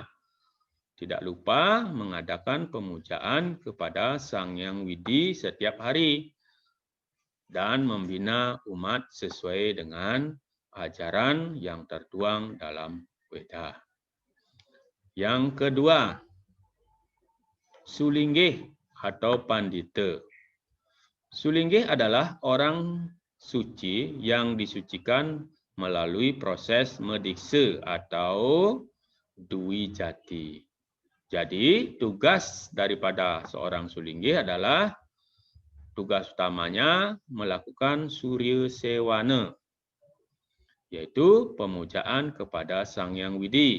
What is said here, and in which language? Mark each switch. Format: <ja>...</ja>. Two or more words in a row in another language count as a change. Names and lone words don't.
<id>Tidak lupa mengadakan pemujaan kepada Sang Hyang Widi setiap hari dan membina umat sesuai dengan ajaran yang tertuang dalam Weda. Yang kedua, sulinggih atau pandita. Sulinggih adalah orang suci yang disucikan melalui proses medikse atau dui jati. Jadi, tugas daripada seorang sulinggih adalah tugas utamanya melakukan surya sewana, yaitu pemujaan kepada Sang Hyang Widi.</id>